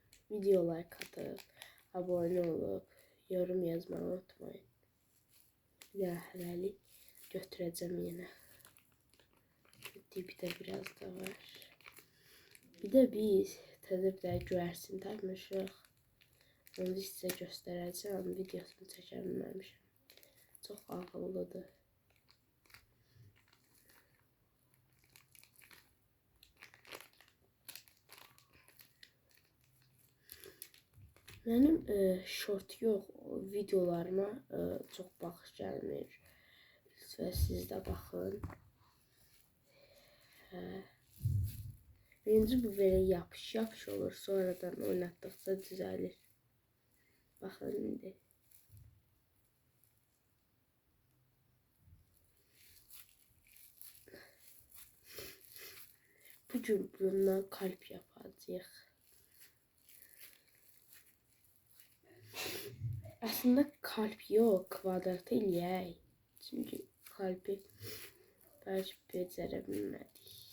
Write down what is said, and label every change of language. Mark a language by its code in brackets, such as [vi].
[tr] Video like atıp, abone olup, yorum yazmayı unutmayın. [az] Ya hələlik götürəcəm yenə. Dibdə biraz da var. Bir de biz təzə bir də göyərsin tapmışıq. Onu sizə göstərəcəm. Videosunu çəkə bilməmişəm. Çox ağıllıdır. Benim short yox, videolarıma çox baxış gəlmir. Lütfen siz də baxın. Birinci bu belə yapış olur. Sonradan oynatdıqca düzəlir. Baxın indi. [tr] Bugün bundan kalp yapacağıq. [az] Aslında kalp yox, kvadrat eləyək. Çünki kalbi belki becərə bilmədik.